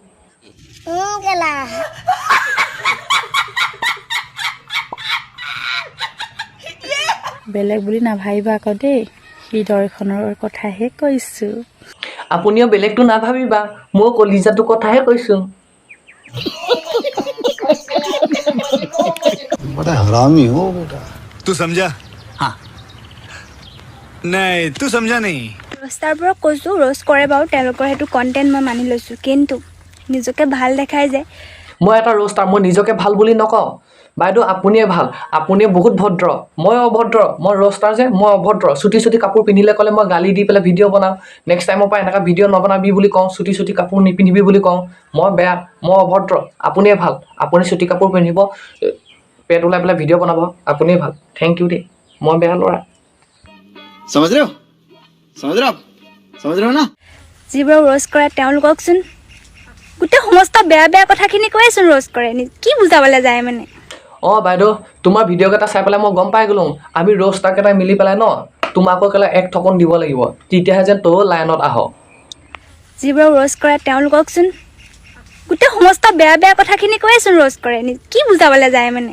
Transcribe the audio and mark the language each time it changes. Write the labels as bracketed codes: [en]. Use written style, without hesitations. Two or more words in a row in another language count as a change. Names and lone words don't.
[as] বেলেগ বুলি নাভাবিবা আকৌ দেই, হৃদয়খনৰ কথাহে কৈছোঁ। আপুনিও বেলেগটো নাভাবিবা, মোৰ কলিজাটোৰ কথাহে কৈছোঁ। [hi] बड़ा हरामी हो बेटा। तू समझा? हाँ नहीं, तू समझा नहीं। [as] ৰ'ষ্টাৰবোৰক কৈছোঁ ৰ'ষ্ট কৰে বাৰু, তেওঁলোকৰ সেইটো কণ্টেণ্ট মই মানি লৈছোঁ, কিন্তু নিজকে ভাল দেখাই যে। মই এটা ৰ'ষ্টাৰ, মই নিজকে ভাল বুলি নকওঁ। বাইদেউ আপুনিয়ে ভাল, আপুনিয়ে বহুত ভদ্ৰ, মই অভদ্ৰ। মই ৰ'ষ্টাৰ যে মই অভদ্ৰ। চুটি কাপোৰ পিন্ধিলে ক'লে মই গালি দি পেলাই ভিডিঅ' বনাওঁ। [en] next timeৰ [as] পৰা এনেকুৱা ভিডিঅ' নবনাবি বুলি কওঁ, চুটি কাপোৰ নিপিন্ধিবি বুলি কওঁ। মই বেয়া, মই অভদ্ৰ। আপুনিয়ে ভাল, আপুনি চুটি কাপোৰ পিন্ধিব, পেট ওলাই পেলাই ভিডিঅ' বনাব, আপুনিয়ে ভাল। [en] thank you [as] দেই, মই বেয়া ল'ৰা। [hi] समझ रहे हो? समझ रहे हो आप? समझ रहे हो ना? [as] যিবোৰক ৰ'ষ্ট কৰে তেওঁলোককচোন গোটেই সমস্ত বেয়া বেয়া কথাখিনি কৈয়েচোন ৰ'ষ্ট কৰে, কি বুজাবলৈ যায় মানে। অঁ বাইদেউ, তোমাৰ ভিডিঅ'কেইটা চাই পেলাই মই গম পাই গ'লোঁ আমি ৰ'ষ্টাৰকেইটাই মিলি পেলাই তোমাকো কেলা এক ঠপন দিব লাগিব, তেতিয়াহে যেন তয়ো লাইনত আহ। যিবোৰক ৰ'ষ্ট কৰে তেওঁলোককচোন গোটেই সমস্ত বেয়া বেয়া কথাখিনি কৈয়েচোন ৰ'ষ্ট কৰে, কি বুজাবলৈ যায় মানে।